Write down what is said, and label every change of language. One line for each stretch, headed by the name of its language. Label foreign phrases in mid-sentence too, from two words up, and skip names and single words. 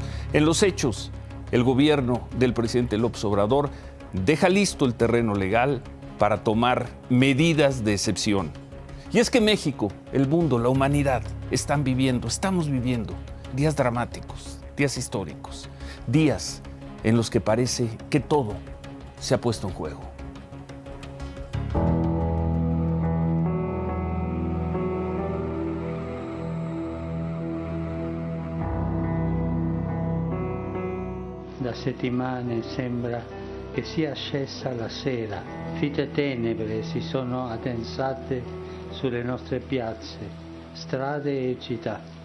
Spanish: En los hechos, el gobierno del presidente López Obrador deja listo el terreno legal para tomar medidas de excepción. Y es que México, el mundo, la humanidad, estamos viviendo días dramáticos, días históricos, días en los que parece que todo se ha puesto en juego.
Italian: Da settimane sembra che sia scesa la sera, fitte tenebre si sono addensate sulle nostre piazze, strade e città.